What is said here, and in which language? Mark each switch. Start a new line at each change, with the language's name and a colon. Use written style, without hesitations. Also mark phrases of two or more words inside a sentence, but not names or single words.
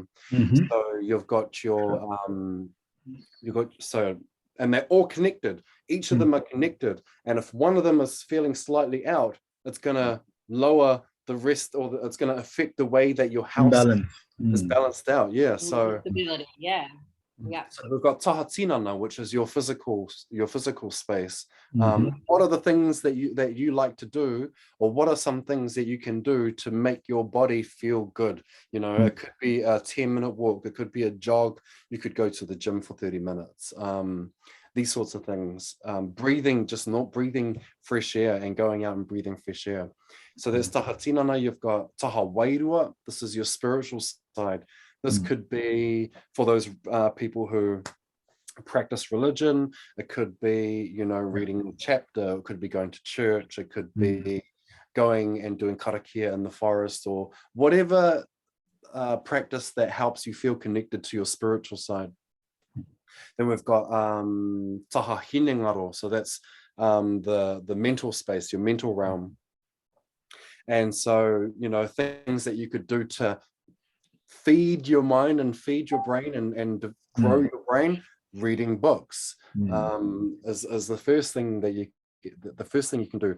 English: So you've got your, and they're all connected. Each of them are connected. And if one of them is feeling slightly out, it's going to lower the rest, or it's going to affect the way that your house is balanced out. Yeah. So stability. Yeah. So we've got
Māori: taha tinana,
English: which is your physical space. What are the things that you like to do, or what are some things that you can do to make your body feel good? You know, it could be a 10-minute walk, it could be a jog, you could go to the gym for 30 minutes. These sorts of things. Breathing, just not breathing fresh air and going out and breathing fresh air. So there's
Māori: taha tinana.
English: You've got
Māori: taha wairua.
English: This is your spiritual side. This could be for those people who practice religion. It could be, you know, reading a chapter. It could be going to church. It could be going and doing karakia in the forest, or whatever practice that helps you feel connected to your spiritual side. Then we've got
Māori: taha hinengaro.
English: So that's the mental space, your mental realm. And so, you know, things that you could do to feed your mind and feed your brain and grow your brain. Reading books is the first thing that you can do.